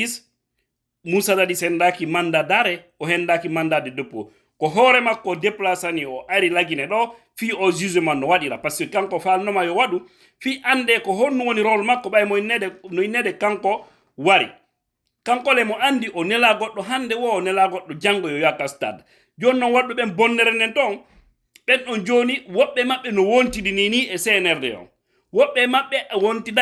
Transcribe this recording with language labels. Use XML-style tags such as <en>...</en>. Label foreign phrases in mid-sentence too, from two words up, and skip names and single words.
<ff>Dadis hendaki</ff> <fr>mandat d'arrêt</fr> <ff>o hendaki</ff> <fr>mandat de dépôt</fr> <ff>ko hoore makko déplacani o ari lagine ɗo fi o jugement no waɗira</ff> <fr>par ce que</fr> <ff>kanko falnoma yo waɗu fi ande ko honno woni rôle makko ɓay no innede kanko wari kanko le mo andi o nela goɗɗo hande o nela goɗɗo janggo yo yaka stade joni noon waɗɗo ɓen bonnere nden ton ɓen ɗon joni woɓɓe maɓɓe no wontidi nini e CNRD on woɓɓe maɓɓe wontida</ff>